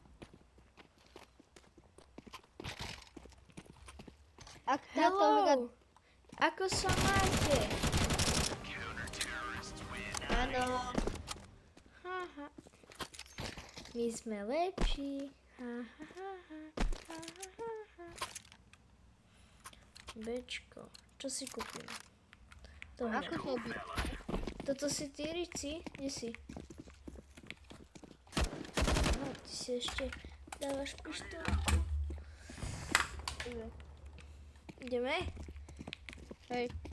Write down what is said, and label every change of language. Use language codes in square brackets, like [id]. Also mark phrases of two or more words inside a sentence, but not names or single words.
[sk] Ak táto hra... Hello! Ako sa máte? Áno. Haha. My sme lepší. Ha, ha, ha, ha, ha, ha, ha. Bečko. Čo si kúpim? [cs] Tohle. [sk] Ako to by? Toto si ty, Rici? Kde si? No, ty si ešte dávaš pištolku. Ideme? Hej.